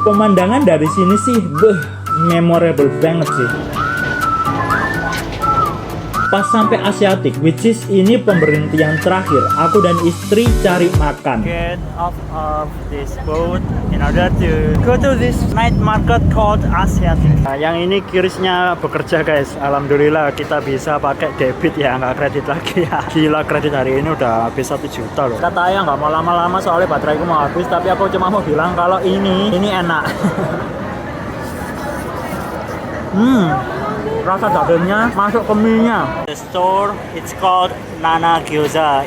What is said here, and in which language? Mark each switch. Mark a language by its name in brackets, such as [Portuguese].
[Indonesian] Pemandangan dari sini sih, memorable banget sih. Pas sampai Asiatic, [English] which is [Indonesian] ini pemberhentian terakhir, aku dan istri cari makan. [English] Get off of this boat in order to go to this night market called Asiatic. [Indonesian] Nah, yang ini kirisnya bekerja guys. Alhamdulillah kita bisa pakai debit ya, nggak kredit lagi ya. Gila, kredit hari ini udah habis 1 juta loh. Kata ayah nggak mau lama-lama soalnya bateraiku mau habis, tapi aku cuma mau bilang kalau ini enak. Rasa dagingnya masuk ke mie-nya. [English] The store it's called Nana Gyoza.